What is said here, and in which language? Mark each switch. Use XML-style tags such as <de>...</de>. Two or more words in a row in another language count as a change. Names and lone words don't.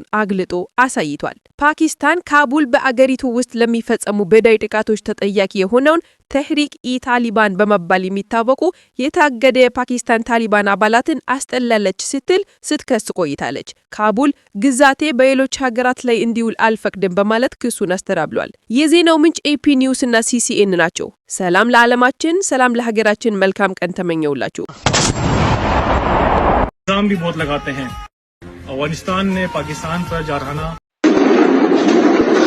<am>አግልጦ አሳይቷል። ፓኪስታን ካቡል በአገሪቱ ውስጥ ለሚፈጸሙ በዳይ ጥቃቶች ተጠያቂ የሆነውን ተህሪክ ኢ-ታሊባን በመባል የሚታወቁ የታገደ የፓኪስታን ታሊባን አባላትን አስጠላለች ስትል ስትከስ ቆይታለች። ካቡል ግዛቴ በሌሎች ሀገራት ላይ እንዲውል አልፈቅድም በማለት ክሱን አስተባብሏል። የዜናው ምንጭ ኤፒ ኒውስ እና ሲሲኤን ናቸው። ሰላም ለዓለማችን፣ ሰላም ለሀገራችን። መልካም ቀን ተመኘውላችሁ።</am> <hi>भी बहुत लगाते हैं। अफगानिस्तान ने पाकिस्तान पर जारहाना</hi>